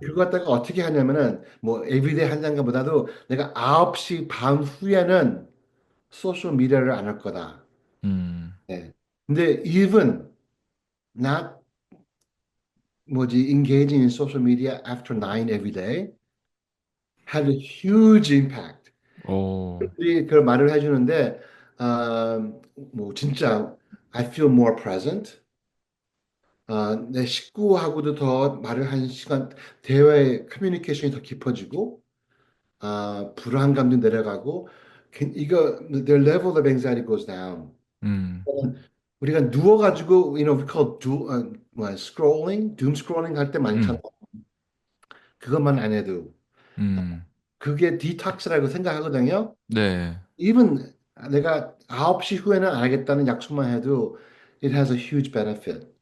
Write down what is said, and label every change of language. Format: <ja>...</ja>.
<ko>그거 갖다가 어떻게 하냐면은 뭐 에브리데이 한 잔가보다도 내가 9시 반 후에는 소셜 미디어를 안 할 거다. 음, 네. 근데</ko> <en>even not engaging in social media after 9 every day had a huge impact. 오,</en> <ko>이 그런 말을 해주는데 뭐 진짜</ko> <en>I feel more present.</en> <ko>내 식구하고도 더 말을 한 시간 대화의 커뮤니케이션이 더 깊어지고 불안감도 내려가고, 이거,</ko> <en>their level of anxiety goes down. 음,</en> <ko>우리가 누워가지고,</ko> <en>we call scrolling, doom scrolling</en> <ko>할 때 많잖아. 음, 그것만 안 해도. 음. 그게 디톡스라고 생각하거든요. 네. even 내가 9시 후에는 안 하겠다는 약속만 해도</ko> <en>it has a huge benefit.</en>